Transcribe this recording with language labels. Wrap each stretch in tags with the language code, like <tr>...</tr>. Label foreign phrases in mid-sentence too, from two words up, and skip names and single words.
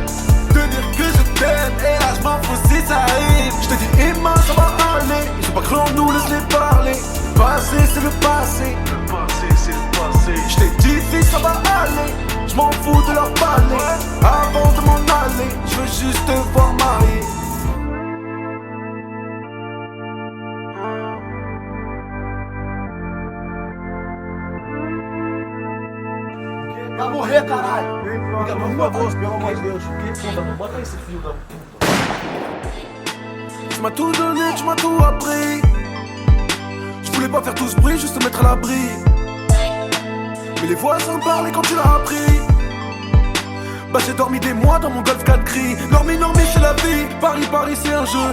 <fr>Te dire que je t'aime, et là je m'en fous si ça arrive. Je te dis Emma, ça va aller. Ils ont pas cru en nous, laisse-les parler. Le passé c'est le passé. Le passé c'est le passé. Je t'ai dit fils, ça va aller. Je m'en fous de leur parler. Avant de m'en aller, je veux juste te voir marier.</fr> <pt>Vai morrer, caralho! Por favor, pelo amor de Deus. Bota esse fio da puta.</pt> <fr>Tu m'as tout donné, tu m'as tout appris. Je voulais pas faire tout ce bruit, juste te mettre à l'abri. Mais les voisins parlaient quand tu l'as appris. Bah j'ai dormi des mois dans mon Golf 4 gris. Dormi, c'est la vie. Paris, c'est un jeu.</fr>